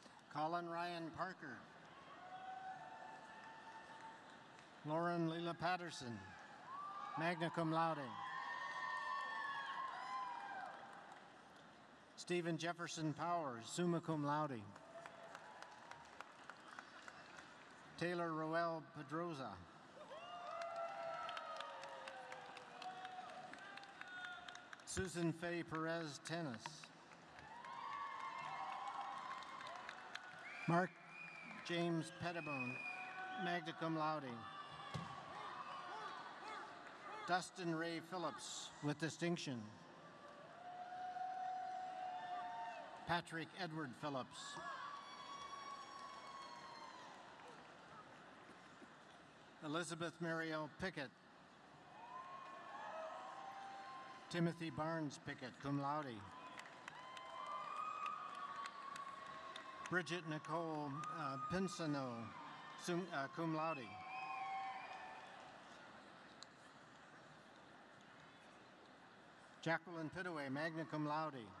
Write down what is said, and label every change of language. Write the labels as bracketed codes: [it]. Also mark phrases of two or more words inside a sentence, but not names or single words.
[en] Colin Ryan Parker. Lauren Leela Patterson, [la] magna cum laude. [en] Stephen Jefferson Powers, [la] summa cum laude. [en] Taylor Roel Pedroza. Susan Faye Perez Tennis. Mark James Pettibone, [la] magna cum laude. [en] Dustin Ray Phillips with distinction. Patrick Edward Phillips. Elizabeth Mariel Pickett. Timothy Barnes Pickett, [la] cum laude. [en] Bridget Nicole Pinsano, [la] cum laude. [en] Jacqueline Pittaway, [la] magna cum laude.